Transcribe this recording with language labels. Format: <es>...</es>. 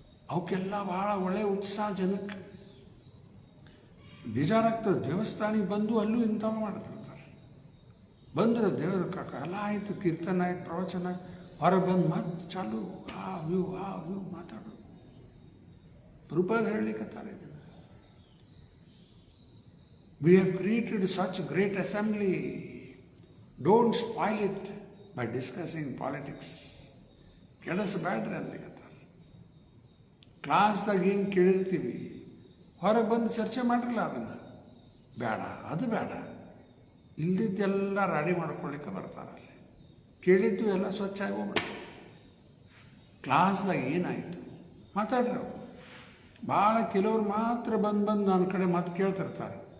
<kn>ಅವಕ್ಕೆಲ್ಲ ಭಾಳ ಒಳ್ಳೆಯ ಉತ್ಸಾಹ ಜನಕ್ಕೆ. ಬೇಜಾರಾಗ್ತದೆ. ದೇವಸ್ಥಾನಿಗೆ ಬಂದು ಅಲ್ಲೂ ಇಂಥವು ಮಾಡ್ತಿರ್ತಾರೆ. ಬಂದರೆ ದೇವರ ಎಲ್ಲ ಆಯಿತು, ಕೀರ್ತನ ಆಯ್ತು, ಪ್ರವಚನ ಆಯ್ತು, ಹೊರಗೆ ಬಂದು ಮತ್ತೆ ಚಾಲು ಇವು ಮಾತಾಡೋದು. ರೂಪಾದ ಹೇಳಲಿಕ್ಕತ್ತಾರೆ ಇದನ್ನು.</kn> <en>We have created such great assembly. Don't spoil it by discussing politics.</en> <kn>ಕೆಡಿಸಬೇಡ್ರಿ ಅನ್ಲಿಕ್ಕತ್ತಾರೆ. ಕ್ಲಾಸ್ದಾಗ ಏನು ಕೇಳಿರ್ತೀವಿ, ಹೊರಗೆ ಬಂದು ಚರ್ಚೆ ಮಾಡಿರಲ್ಲ ಅದನ್ನು. ಬೇಡ, ಅದು ಬೇಡ. ಇಲ್ದಿದ್ದೆಲ್ಲ ರೆಡಿ ಮಾಡ್ಕೊಳ್ಳಿಕ್ಕೆ ಬರ್ತಾರಲ್ಲಿ. ಕೇಳಿದ್ದು ಎಲ್ಲ ಸ್ವಚ್ಛ ಆಗಿ ಹೋಗ್ಬಿಡ್ತದೆ. ಕ್ಲಾಸ್ದಾಗ ಏನಾಯಿತು ಮಾತಾಡ್ರಿ ಅವರು. ಭಾಳ ಕೆಲವ್ರು ಮಾತ್ರ ಬಂದು ನನ್ನ ಕಡೆ ಮತ್ತೆ ಕೇಳ್ತಿರ್ತಾರೆ.</kn>